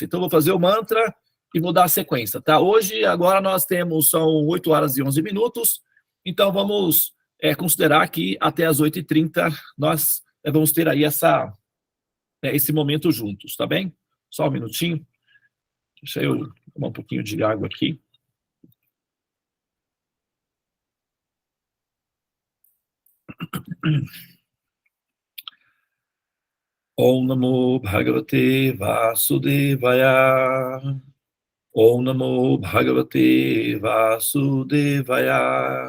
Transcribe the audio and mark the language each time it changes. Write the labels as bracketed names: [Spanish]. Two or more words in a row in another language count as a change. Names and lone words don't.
[Portuguese] Então, eu vou fazer o mantra e vou dar a sequência, tá? Hoje, agora nós são 8 horas e 11 minutos, então vamos considerar que até as 8h30 nós vamos ter aí esse momento juntos, tá bem? Só um minutinho. Deixa eu tomar um pouquinho de água aqui. [Sanskrit] ॐ नमो भगवते वासुदेवाय. ॐ नमो भगवते वासुदेवाय.